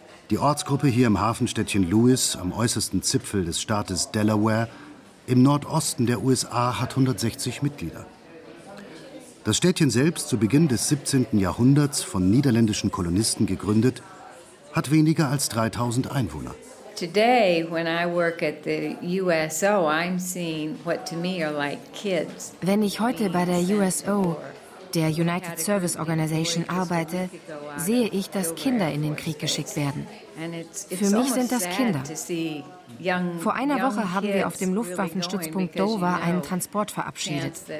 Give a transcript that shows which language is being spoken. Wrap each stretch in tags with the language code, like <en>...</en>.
<de>Die Ortsgruppe hier im Hafenstädtchen Lewis, am äußersten Zipfel des Staates Delaware, im Nordosten der USA, hat 160 Mitglieder. Das Städtchen selbst, zu Beginn des 17. Jahrhunderts von niederländischen Kolonisten gegründet, hat weniger als 3000 Einwohner.</de> <en>Today, when I work at the USO, I'm seeing what to me are like kids.</en> <de>Wenn ich heute bei der USO, der United Service Organization, arbeite, sehe ich, dass Kinder in den Krieg geschickt werden. Für mich sind das Kinder. Vor einer Woche haben wir auf dem Luftwaffenstützpunkt Dover einen Transport verabschiedet.</de>